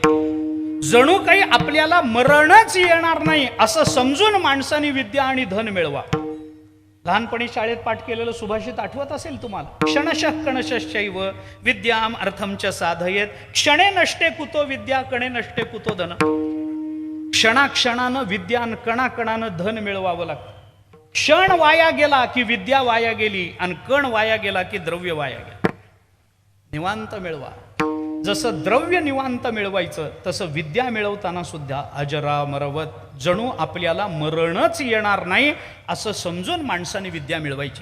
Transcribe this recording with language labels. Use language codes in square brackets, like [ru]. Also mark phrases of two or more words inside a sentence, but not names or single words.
[mr] जणू काही आपल्याला मरणच येणार नाही असं समजून माणसाने विद्या आणि धन मिळवा. लहानपणी शाळेत पाठ केलेलं सुभाषित आठवत असेल तुम्हाला. [sa] क्षणशः कणशश्चैव विद्याम अर्थमच साधयेत. क्षणे नष्टे कुतो विद्या, कणे नष्टे कुतो धन. [mr] क्षणाक्षणानं विद्या आणि कणाकणानं धन मिळवावं लागतं. क्षण वाया गेला की विद्या वाया गेली, आणि कण वाया गेला की द्रव्य वाया गेलं. निवांत मिळवा. जसं द्रव्य निवांत मिळवायचं तसं विद्या मिळवताना सुद्धा अजरामरवत, जणू आपल्याला मरणच येणार नाही असं समजून माणसाने विद्या मिळवायची.